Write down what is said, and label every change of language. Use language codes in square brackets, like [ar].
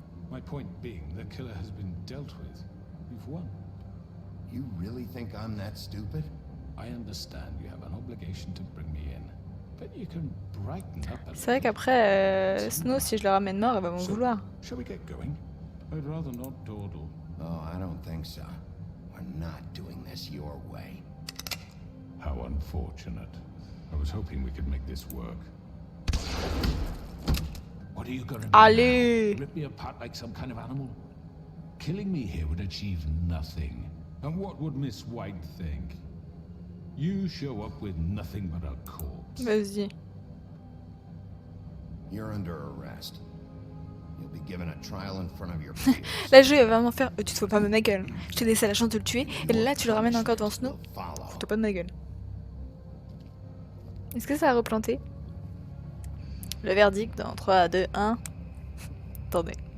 [en] My point being, the killer has been dealt with. You've won. You really think I'm that stupid? I understand you have an obligation to bring me in, but you can brighten up a little. [fr] C'est vrai qu'après, Snow, si je le ramène mort, elle va m'en vouloir. [en] Shall we get going? I'd rather not dawdle. Oh, I don't think so. We're not doing this your way. How unfortunate. I was hoping we could make this work. What are you gonna do [fr] Allez! [en] now? Rip me apart like some kind of animal? Killing me here would achieve nothing. And what would Miss White think? You show up with nothing but a corpse. [fr] Vas-y. [en] You're under arrest. You'll be given a trial in front of your peers. [fr] Là, le jeu va vraiment faire. Tu te fous pas de ma gueule. Je t'ai laissé la chance de le tuer, et là, tu le ramènes encore devant Snow. Fous-toi pas de ma gueule. Est-ce que ça a replanté? Le verdict dans 3, 2, 1. Attendez.